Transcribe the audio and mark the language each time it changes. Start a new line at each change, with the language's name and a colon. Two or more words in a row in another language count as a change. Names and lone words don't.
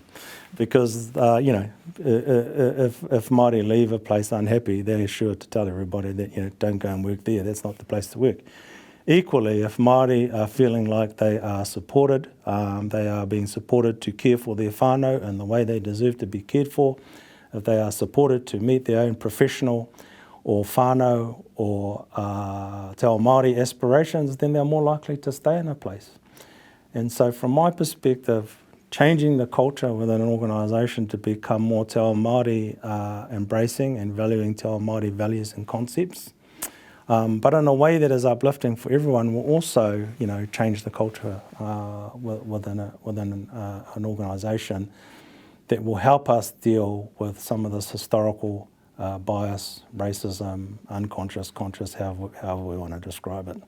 English: Because, if Māori leave a place unhappy, they're sure to tell everybody that, don't go and work there, that's not the place to work. Equally, if Māori are feeling like they are supported, they are being supported to care for their whānau in the way they deserve to be cared for, if they are supported to meet their own professional or whānau or
Māori: te ao Māori
English: aspirations, then they're more likely to stay in a place. And so from my perspective, changing the culture within an organisation to become more
Māori: te ao Māori
English: embracing and valuing
Māori: te ao Māori
English: values and concepts, but in a way that is uplifting for everyone, will also, change the culture within an organisation that will help us deal with some of this historical bias, racism, unconscious, conscious, however we want to describe it.